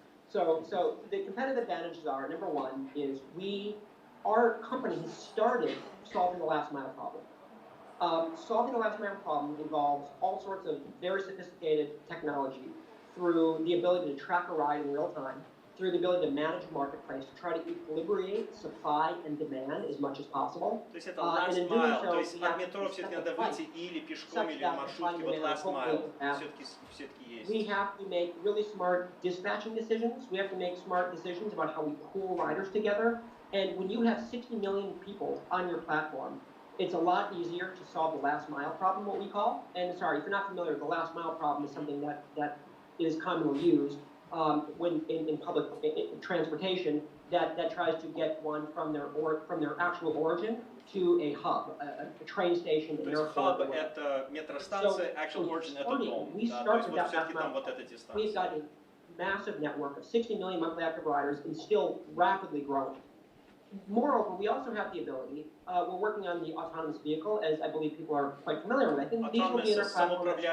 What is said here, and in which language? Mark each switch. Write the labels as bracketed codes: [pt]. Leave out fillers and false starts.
[en] So the competitive advantages are, number one, is our company has started solving the last mile problem. Solving the last mile problem involves all sorts of very sophisticated technology through the ability to track a ride in real time, through the ability to manage a marketplace, to try to equilibrate supply and demand as much as possible. [ru] То есть это last mile, то есть от метро все-таки надо выйти или пешком, или в маршрутке, вот last mile все-таки есть. [en] We have to make really smart dispatching decisions. We have to make smart decisions about how we pool riders together. And when you have 60 million people on your platform, it's a lot easier to solve the last mile problem, what we call. And sorry, if you're not familiar, the last mile problem is something that is commonly used when in public transportation that tries to get one from their actual origin to a hub, a train station, an airport. [ru] Hub — это метростанция, [en] actual origin [ru] — это дом. [en] We started that last mile. We've got a massive network of 60 million monthly active riders and still rapidly growing. Moreover, we also have the ability, we're working on the autonomous vehicle, as I believe people are quite familiar with. I think these will be in our platform.